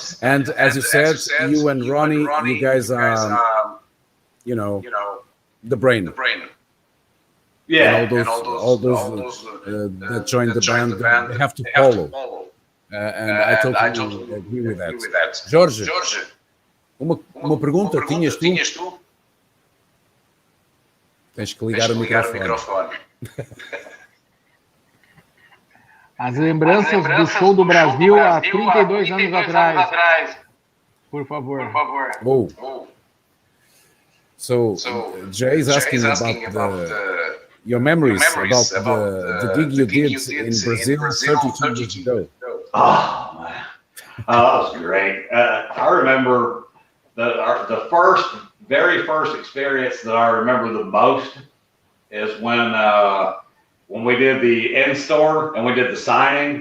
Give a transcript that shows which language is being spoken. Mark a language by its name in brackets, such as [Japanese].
[English] And as you said, you and Ronnie, you guys are, the brain. Yeah. And all those that join the band, they have to follow. And I totally agree with that. [Portuguese] Jorge, uma pergunta, tinhas tu? Tens que ligar o microfone. As lembranças do show do Brasil há 32 anos atrás. Por favor. Oh. [English] So Jay is asking about your memories about the gig you did in Brazil 32 years ago. Oh, man. That was great. I remember the very first experience that I remember the most is when we did the in-store and we did the signing.